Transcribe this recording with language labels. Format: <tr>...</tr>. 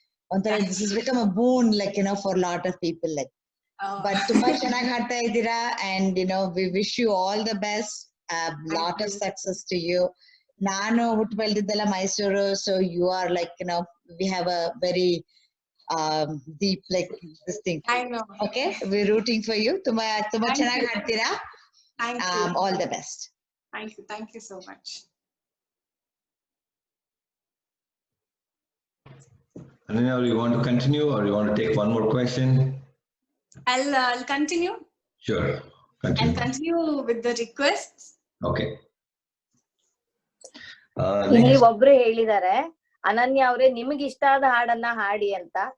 <kn>ಒಂಥರ</kn> <en>This is become a boon like for lot of people like. But</en> <kn>ತುಂಬಾ ಚೆನ್ನಾಗಿ ಹಾಡ್ತಾ ಇದ್ದೀರಾ.</kn> <en>And we wish you all the best, lot of success to you.</en> <kn>ನಾನು ಹುಟ್ಟು ಬೆಳೆದಿದ್ದೆಲ್ಲ Mysuru.</kn> <en>So you are like we have a very deep like this thing. I know. Okay, we're rooting for you.</en> <kn>ತುಂಬಾ ಚೆನ್ನಾಗಿ ಹಾಡ್ತೀರಾ.</kn> <en>All the best. Thank you so much. Ananya, you want to continue or you want to take one more question? I'll continue. Sure, continue. I'll continue with the requests. Okay.</en> <kn>ಇಲ್ಲಿ ಒಬ್ರು ಹೇಳಿದ್ದಾರೆ, ಅನನ್ಯ ಅವ್ರೆ ನಿಮ್ಗೆ ಇಷ್ಟ ಆದ ಹಾಡನ್ನ ಹಾಡಿ ಅಂತ.</kn>